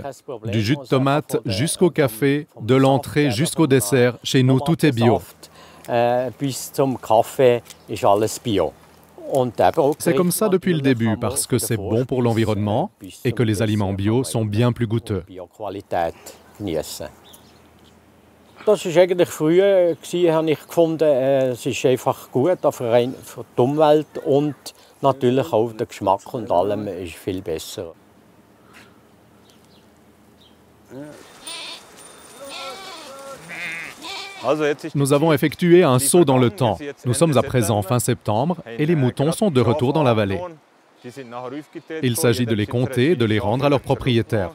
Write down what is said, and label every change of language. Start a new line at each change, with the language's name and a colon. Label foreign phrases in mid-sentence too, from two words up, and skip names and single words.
French: Du jus de tomate jusqu'au café, de l'entrée jusqu'au dessert, chez nous tout est bio. C'est comme ça depuis le début parce que c'est bon pour l'environnement et que les aliments bio sont bien plus goûteux.
German: Das war eigentlich früher, habe ich gefunden, es ist einfach gut für die Umwelt und natürlich auch der Geschmack und allem ist viel besser.
French: Nous avons effectué un saut dans le temps. Nous sommes à présent fin septembre et les moutons sont de retour dans la vallée. Il s'agit de les compter et de les rendre à leurs propriétaires.